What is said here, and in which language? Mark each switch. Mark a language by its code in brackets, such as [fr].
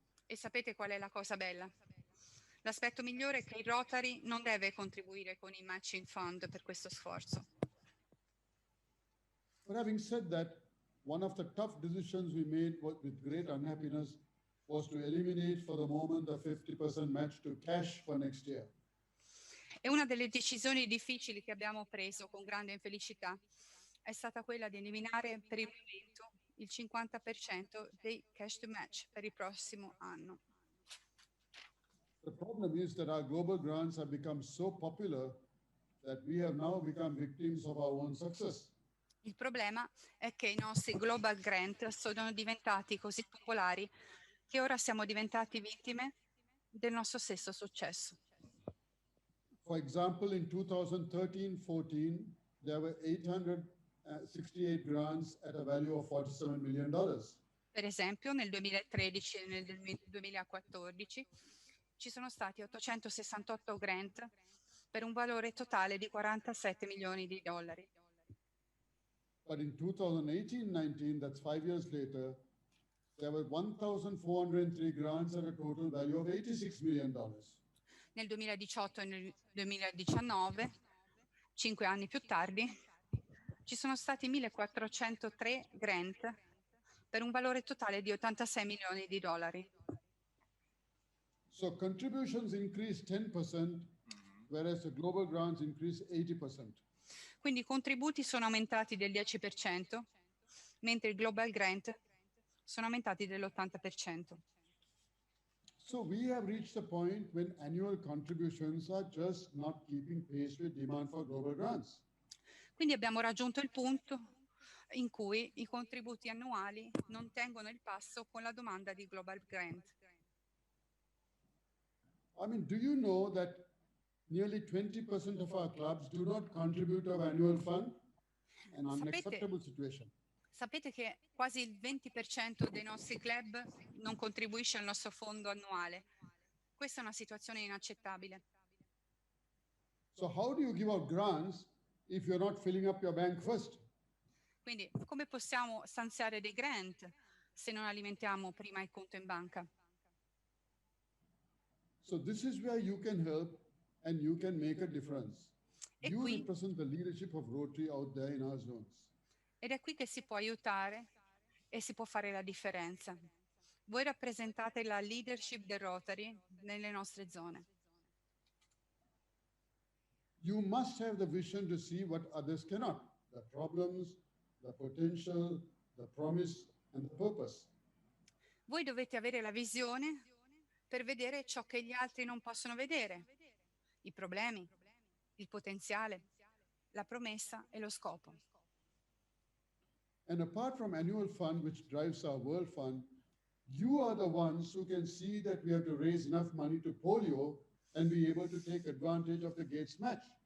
[it] E sapete qual è la cosa bella? L'aspetto migliore è che il Rotary non deve contribuire con i matching fund per questo sforzo. [en] But having said that, one of the tough decisions we made with great unhappiness was to eliminate for the moment the 50% match to cash for next year. [it] E una delle decisioni difficili che abbiamo preso con grande infelicità è stata quella di eliminare per il momento il 50% dei [en] cash to match [it] per il prossimo anno. [en] The problem is that our global grants have become so popular that we have now become victims of our own success. [it] Il problema è che i nostri global grant sono diventati così popolari che ora siamo diventati vittime del nostro stesso successo. [en] For example, in 2013-14, there were 868 grants at a value of $47 million. [it] Per esempio, nel 2013 e nel 2014 ci sono stati 868 grant per un valore totale di 47 milioni di dollari. [en] But in 2018-19, that's 5 years later, there were 1,403 grants at a total value of $86 million. [it] Nel 2018 e nel 2019, 5 anni più tardi, ci sono stati 1.403 grant per un valore totale di 86 milioni di dollari. [en] So contributions increased 10%, whereas the global grants increased 80%. [it] Quindi i contributi sono aumentati del 10%, mentre i global grant sono aumentati dell'80%. [en] So we have reached a point when annual contributions are just not keeping pace with demand for global grants. [it] Quindi abbiamo raggiunto il punto in cui i contributi annuali non tengono il passo con la domanda di global grant. [en] I mean, do you know that nearly 20% of our clubs do not contribute to our annual fund? An unacceptable situation. [it] Sapete che quasi il 20% dei nostri club non contribuisce al nostro fondo annuale. Questa è una situazione inaccettabile. [en] So how do you give out grants if you're not filling up your bank first? [it] Quindi come possiamo stanziare dei grant se non alimentiamo prima il conto in banca? [en] So this is where you can help and you can make a difference. You represent the leadership of Rotary out there in our zones. [it] Ed è qui che si può aiutare e si può fare la differenza. Voi rappresentate la leadership del Rotary nelle nostre zone. [en] You must have the vision to see what others cannot, the problems, the potential, the promise, and the purpose. [it] Voi dovete avere la visione per vedere ciò che gli altri non possono vedere, i problemi, il potenziale, la promessa e lo scopo. [en] And apart from annual fund, which drives our World Fund, you are the ones who can see that we have to raise enough money to polio and be able to take advantage of the Gates match.